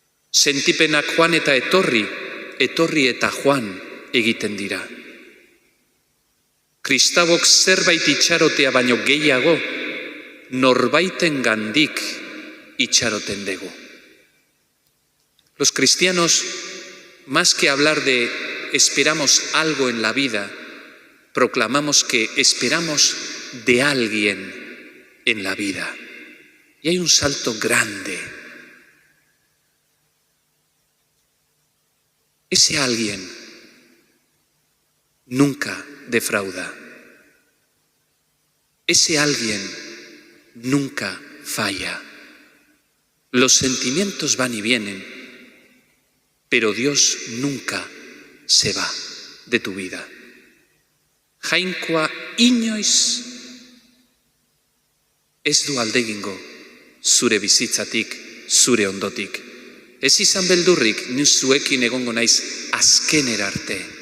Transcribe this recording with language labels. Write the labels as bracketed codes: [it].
[eu] Sentipenak joan eta etorri, etorri eta joan egiten dira. Kristauok zerbait itxarotea baino gehiago, norbaiten gandik itxaroten dugu. [es] Los cristianos, más que hablar de esperamos algo en la vida, proclamamos que esperamos de alguien en la vida. Y hay un salto grande. Ese alguien nunca defrauda. Ese alguien nunca falla. Los sentimientos van y vienen, pero Dios nunca se va de tu vida. [eu] Jainkoa inoiz ez du alde egingo zure bizitzatik, zure ondotik. Ez izan beldurrik, ni zuekin egongo naiz azkenera arte.